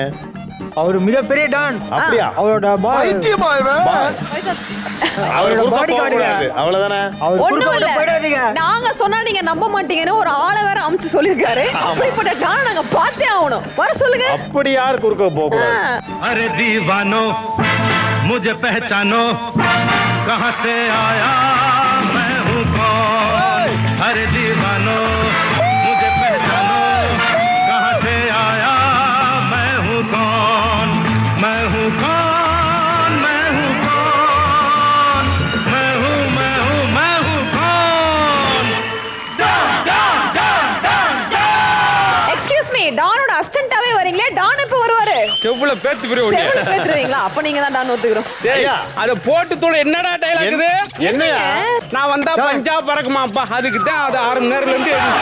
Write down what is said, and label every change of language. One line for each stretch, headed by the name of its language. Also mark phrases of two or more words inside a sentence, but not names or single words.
Tamil: அவரு மிகப்பெரிய டான். அப்படியா? அவரோட அவ்வளவுதானே. ஒண்ணும் இல்ல, நாங்க சொன்னா நீங்க நம்ப மாட்டீங்கன்னு ஒரு ஆளை வேற அமுச்சு சொல்லிருக்காரு. அப்படிப்பட்ட டான் நாங்க பார்த்தே ஆகணும். வர சொல்லுங்க. அப்படி யார் குறுக்க போகக்கூடாது?
Hindi: अरे दीवानो मुझे पहचानो कहां से आया मैं हूं कौन अरे दीवानो मुझे पहचानो कहां से आया मैं हूं कौन मैं हूं कौन मैं हूं कौन मैं हूं कौन
English: excuse me,
Tamil: டானோட அசிஸ்டன்ட்டாவே வரீங்களே, டான் எப்ப வருவாரு? செவ்வுல பேத்து பிரிவுங்க. செவல பேத்துறீங்களா? அப்ப நீங்க தான் டான் ஒத்துக்குறோம். டேய் அத போட்டு தோட என்னடா டயலாக் இது? என்னையா? நான் வந்தா பஞ்சாப் பறக்குமாப்பா. அதுக்கு தான் அது 6 மணி நேரத்துல இருந்து